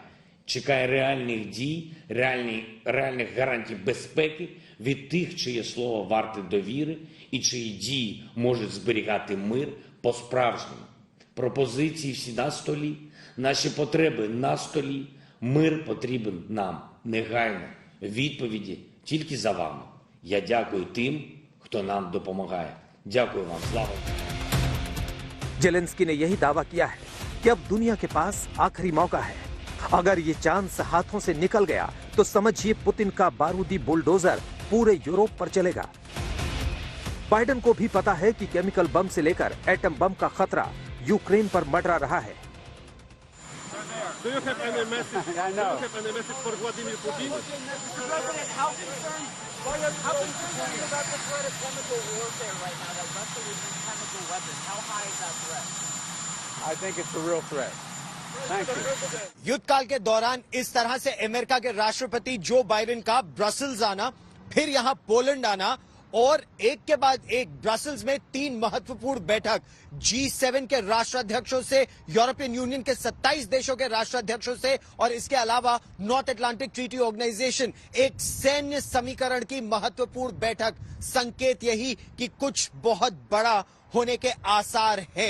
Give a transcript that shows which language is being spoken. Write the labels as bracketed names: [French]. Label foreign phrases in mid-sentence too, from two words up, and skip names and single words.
[Ukrainian] Чекає реальних дій, реальних гарантій безпеки від тих, чиє слово варте довіри і чиї дії можуть зберігати мир по-справжньому. пропозиції всі на столі, наші потреби на столі. Мир потрібен нам негайно. Відповіді тільки за вами. Я дякую тим, хто нам допомагає. Дякую вам. Слава Україні! [Hindi] जेलेंस्की ने यही दावा किया है कि अब दुनिया के पास आखिरी मौका है। अगर ये चांस हाथों से निकल गया तो समझिए पुतिन का बारूदी बुलडोजर पूरे यूरोप पर चलेगा। बाइडेन को भी पता है कि [English] chemical bomb [Hindi] से लेकर [English] atom bomb [Hindi] का खतरा यूक्रेन पर मंडरा रहा है। [English] Do you have any message? I know. Do you have any message for Vladimir Putin? President, how concerned about the threat of chemical warfare right now, that Russia would use chemical weapons? How high is that threat? I think it's a real threat. Thank you. [Hindi] युद्ध काल के दौरान इस तरह से अमेरिका के राष्ट्रपति जो बाइडेन का ब्रसल्स आना, फिर यहां पोलैंड आना और एक के बाद एक ब्रसल्स में 3 महत्वपूर्ण बैठक G7 के राष्ट्राध्यक्षों से, यूरोपियन यूनियन के 27 देशों के राष्ट्राध्यक्षों से और इसके अलावा नॉर्थ अटलांटिक ट्रीटी ऑर्गेनाइजेशन, एक सैन्य समीकरण की महत्वपूर्ण बैठक, संकेत यही कि कुछ बहुत बड़ा होने के आसार है।